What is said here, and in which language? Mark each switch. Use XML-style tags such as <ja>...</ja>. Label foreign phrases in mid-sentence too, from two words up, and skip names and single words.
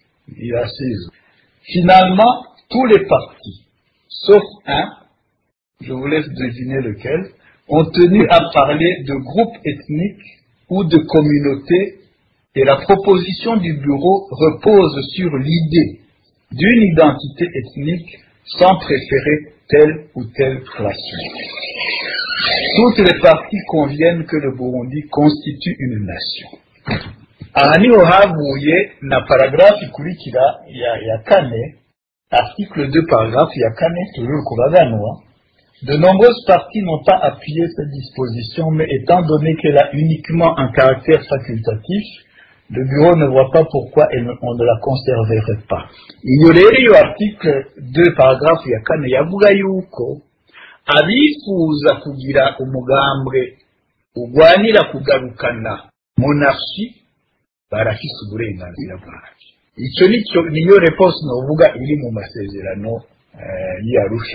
<fr>Finalement, tous les partis, sauf un, je vous laisse deviner lequel, ont tenu à parler de groupes ethniques ou de communautés, et la proposition du bureau repose sur l'idée d'une identité ethnique sans préférer telle ou telle classe. Toutes les parties conviennent que le Burundi constitue une nation.</fr> <rn>Aha niho havuye na paragraphe ikurikira ya kane,</rn> <fr>article 2 paragraphe</fr> <rn>ya kane, toujours ku Baganwa.</rn> <fr>De nombreuses parties n'ont pas appuyé cette disposition, mais étant donné qu'elle a uniquement un caractère facultatif, le bureau ne voit pas pourquoi on ne la conserverait pas.</fr> <rn>Iyo rero iyo</rn> <fr>article 2 paragraphe</fr> <rn>ya kane yavuga yuko abifuza kugira umugambwe ugwanira kugarukana monarchie barafise uburenganzira bwabyo. Niyo réponse novuga iri mu masezerano y'Arusha.</rn>